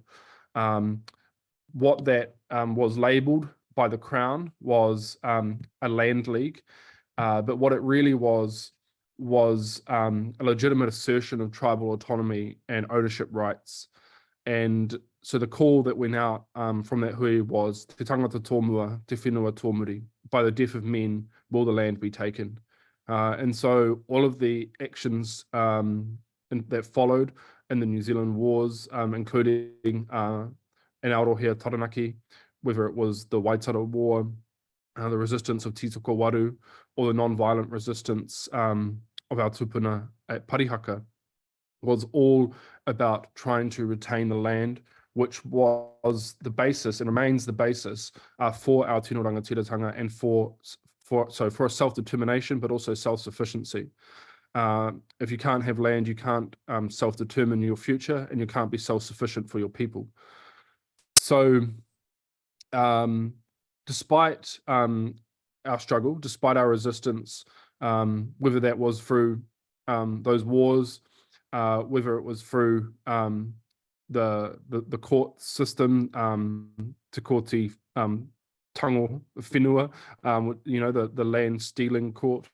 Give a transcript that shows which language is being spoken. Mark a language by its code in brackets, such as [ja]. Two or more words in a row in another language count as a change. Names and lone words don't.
[en] What that was labelled by the Crown was a land league, but what it really was a legitimate assertion of tribal autonomy and ownership rights. And so the call that went out from that hui was [mi] te tangata tōmua, te whenua tōmuri, [en] by the death of men will the land be taken. And so all of the actions that followed in the New Zealand wars, including in Aotearoa Taranaki, whether it was the Waitara War, the resistance of Titoko Waru, or the non-violent resistance of our tupuna at Parihaka, was all about trying to retain the land, which was the basis and remains the basis for our [mi] tino rangatiratanga [en] and for self-determination, but also self-sufficiency. If you can't have land, you can't self-determine your future, and you can't be self-sufficient for your people. So despite our struggle, despite our resistance, whether that was through those wars, whether it was through the court system, [mi] Te Koti Tango Whenua, [en] the land stealing court.